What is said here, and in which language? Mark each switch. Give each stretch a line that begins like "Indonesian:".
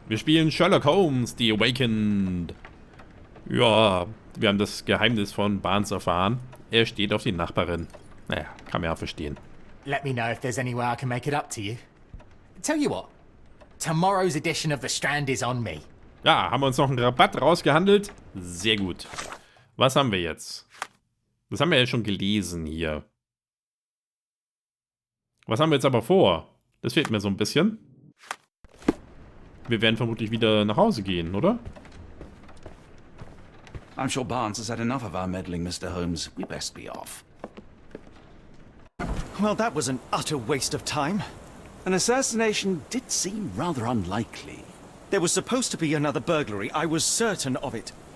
German: Wir spielen Sherlock Holmes, The Awakened. Ja, wir haben das Geheimnis von Barnes erfahren. Er steht auf die Nachbarin. Naja, kann man ja verstehen.
English: Let me know if there's any way I can make it up to you. Tell you what, tomorrow's edition of The Strand is on me.
German: Ja, haben wir uns noch einen Rabatt rausgehandelt? Sehr gut. Was haben wir jetzt? Das haben wir ja schon gelesen hier. Was haben wir jetzt aber vor? Das fehlt mir so ein bisschen. Wir werden vermutlich wieder nach Hause gehen, oder?
English: I'm sure Barnes has had enough of our meddling, Mr. Holmes. We best be off. Well, that was an utter waste of time. An assassination did seem rather unlikely. There was supposed to be another burglary. I was certain of it.